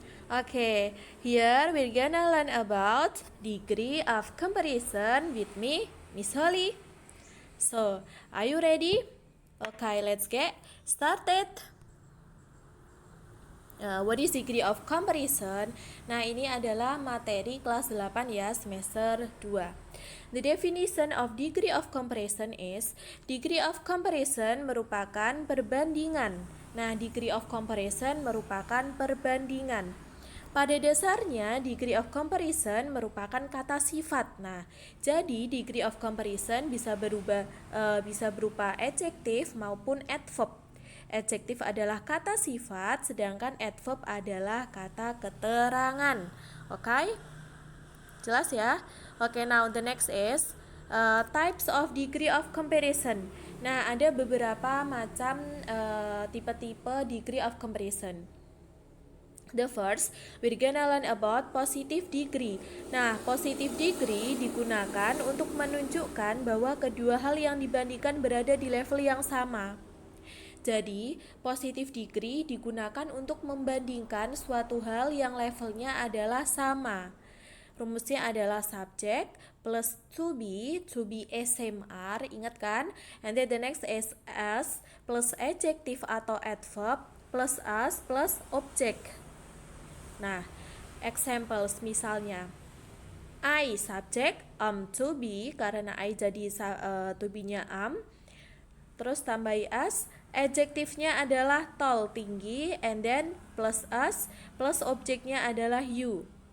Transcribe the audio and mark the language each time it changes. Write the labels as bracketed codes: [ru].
[en] Okay, here we're gonna learn about degree of comparison with me, Miss Holly. So, are you ready? Okay, let's get started. What is degree of comparison? [id] Nah, ini adalah materi kelas 8 ya, semester 2. [en] The definition of degree of comparison is degree of comparison [id] merupakan perbandingan. Nah, degree of comparison merupakan perbandingan. Pada dasarnya, degree of comparison merupakan kata sifat. Nah, jadi degree of comparison bisa berupa adjektif maupun adverb. Adjektif adalah kata sifat, sedangkan adverb adalah kata keterangan. Oke? Jelas ya? [en] Oke, now the next is types of degree of comparison. [id] Nah, ada beberapa macam tipe-tipe degree of comparison. [en] The first, we're gonna learn about positive degree. [id] Nah, positive degree digunakan untuk menunjukkan bahwa kedua hal yang dibandingkan berada di level yang sama. Jadi, positive degree digunakan untuk membandingkan suatu hal yang levelnya adalah sama. Rumusnya adalah subject plus to be SMR, ingat kan? [en] And then the next is as plus adjective atau adverb plus as plus object. [id] Nah, examples misalnya I subject, to be, karena I jadi to be-nya terus tambahi as, adjektifnya adalah tall, tinggi, [en] and then plus as, [id] plus objeknya adalah you.